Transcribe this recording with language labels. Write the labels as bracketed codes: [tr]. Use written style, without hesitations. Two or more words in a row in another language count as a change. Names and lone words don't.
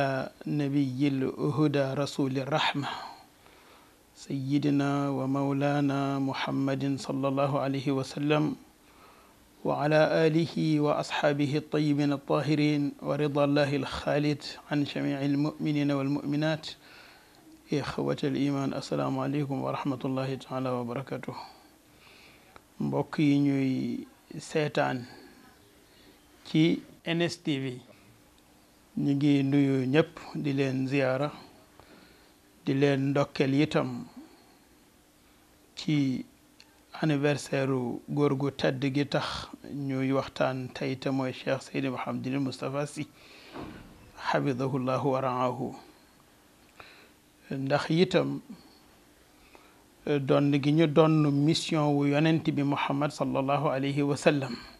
[ar] نبي الهدى رسول الرحمة سيدنا ومولانا محمد صلى الله عليه وسلم وعلى آله وأصحابه الطيبين الطاهرين ورضا الله الخالد عن جميع المؤمنين والمؤمنات إخوة الإيمان السلام عليكم ورحمة الله تعالى وبركاته [wo] mbokk yi ñuy seetaan ci NSTV ñu ngi nuyu ñëpp di leen ziyaara di leen ndokkel itam ci anniversaire góor gu tedd gi tax ñuy waxtaan tey te mooy Cheikh Seydi Mouhamadul Moustapha Sy [ar] حفظه الله ورعاه [wo] ndax itam doon gi ñu doon mission wu yonent bi Muhammad [ar] صلى الله عليه وسلم